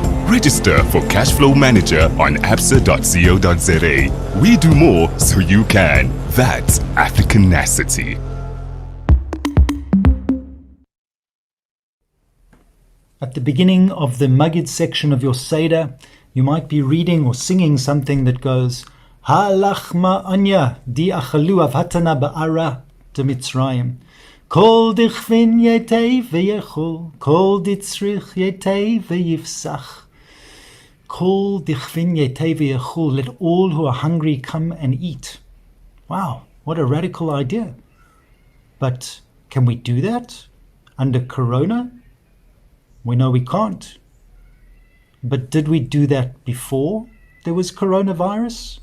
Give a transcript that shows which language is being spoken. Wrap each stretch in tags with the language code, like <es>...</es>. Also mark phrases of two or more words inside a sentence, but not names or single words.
<en>Register for Cashflow Manager on absa.co.za. We do more so you can. That's Africanacity. At the beginning of the Magid section of your Seder, you might be reading or singing something that goes,</en> <arc>הא לחמא עניא די אכלו אבהתנא בארעא דמצרים. כל דכפין ייתי ויכול, כל דצריך ייתי ויפסח. כל דכפין ייתי ויכול,</arc> <en>let all who are hungry come and eat. Wow, what a radical idea. But can we do that under Corona? We know we can't. But did we do that before there was coronavirus?</en>